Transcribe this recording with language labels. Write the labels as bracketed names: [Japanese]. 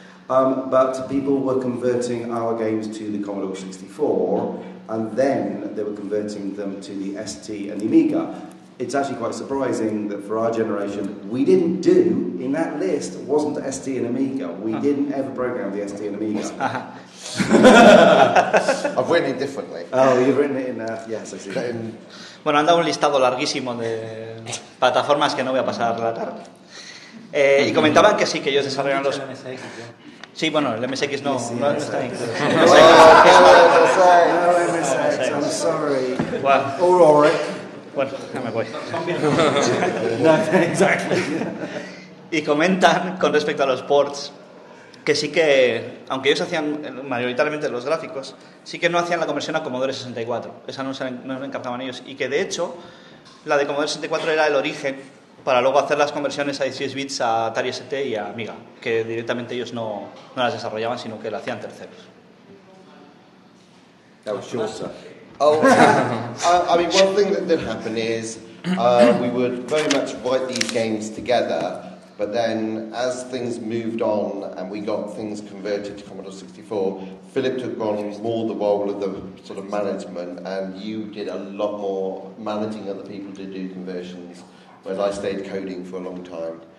[English] But people were converting our games to the Commodore 64, and then they were converting them to the ST and the Amiga. It's actually quite surprising that for our generation, we didn't do, in that list, wasn't ST and Amiga. We didn't ever program the ST and Amiga. I've written it differently. Oh, you've written it in that. Yes, I see. [Spanish] Bueno, han dado un listado larguísimo de plataformas que no voy a pasar la tarde. Y comentaban que sí, que ellos desarrollaron los... Sí, bueno, el MSX no, sí, no está incluido. [English] No MSX, I'm sorry. Well, all right. [Spanish] Bueno, ya me voy. [English] No, exactly. [Spanish] Y comentan con respecto a los ports que sí que, aunque ellos hacían mayoritariamente los gráficos, sí que no hacían la conversión a Commodore 64. Esa no se no encargaban ellos. Y que de hecho, la de Commodore 64 era el origen para luego hacer las conversiones a 16 bits a Atari ST y a Amiga, que directamente ellos no las desarrollaban, sino que lo hacían terceros. [English] That was short, sir. Oh, I mean, one thing that did happen is we would very much write these games together, but then as things moved on and we got things converted to Commodore 64, Philip took on more the role of the sort of management, and you did a lot more managing other people to do conversions, whereas I stayed coding for a long time.